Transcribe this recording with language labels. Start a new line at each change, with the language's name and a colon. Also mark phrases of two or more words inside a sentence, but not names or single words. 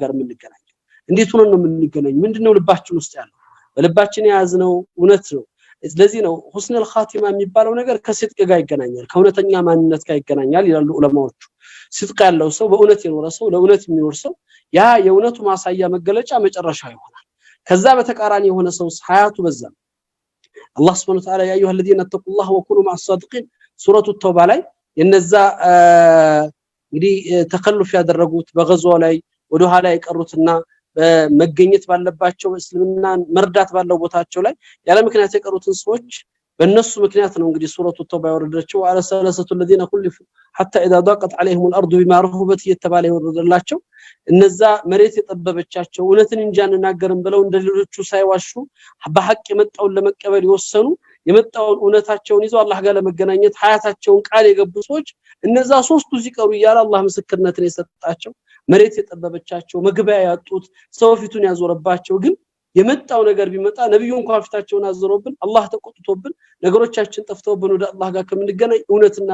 Amharic: ጋር የምንገናኘው እንዴት ሆነን ነው የምንገናኘው ምንድነው ልባችን ውስጥ ያለው በልባችን ያዝነው እውነት ነው ስለዚህ ነው
Arabic: حسن الخاتمة
Amharic: የሚባለው ነገር ከስድቅ ጋር ይገናኛል ከእውነተኛ ማንነት ጋር ይገናኛል ይላሉ ዑለማዎቹ ስድቅ ያለው ሰው በእውነት የኖረ ሰው ለእውነት የሚኖር ሰው ያ የእውነቱ ማሳያ መገለጫ መጨረሻው ይሆናል ከዛ በተቃራኒ የሆነ ሰው ሐያቱ በዛ አላህ
Arabic: سبحانه وتعالى يا أيها الذين اتقوا الله وكونوا مع الصادقين
Amharic: ሱረቱ ተውባ ላይ የነዛ እንግዲህ ተከልፍ ያደረጉት በገዟው ላይ ወደ ኋላ የቀሩትና መገኘት ባለባቸው እስልምና መርዳት ባለው ቦታቸው ላይ ያለ ምክንያት የቀሩትን ሰዎች በእነሱ ምክንያት ነው እንግዲህ ሱረቱ ተውባ ያወረደችው
Arabic: على ثلاثه الذين خلفوا حتى اذا ضاقت عليهم الارض بما رحبت
Amharic: የተባለ ይወረደላቸው እነዛ መሬት የጠበበቻቸው እውነትን እንጃንናገርም ብለው እንደሌሎቹ ሳይዋሹ በሐቅ የመጣውን ለመቀበል ይወሰኑ የመጣውን እውነታቸውን ይዘው አላህ ጋር ለመገናኘት ሐያታቸውን ቃል የገቡ ሰዎች እነዛ ሶስቱ ሲቀሩ ይያል አላህ ምስክርነትን የሰጣቸው መሬት የጠበበቻቸው መግቢያ ያጡት ሰው ፊቱን ያዞረባቸው ግን የመጣው ነገር ቢመጣ ነብዩ እንኳን ፊታቸውን አዘሮብን አላህ ተቆጥቶብን ነገሮቻችን ጠፍተውብን ወደ አላህ ጋር ከምንገናኝ እውነትና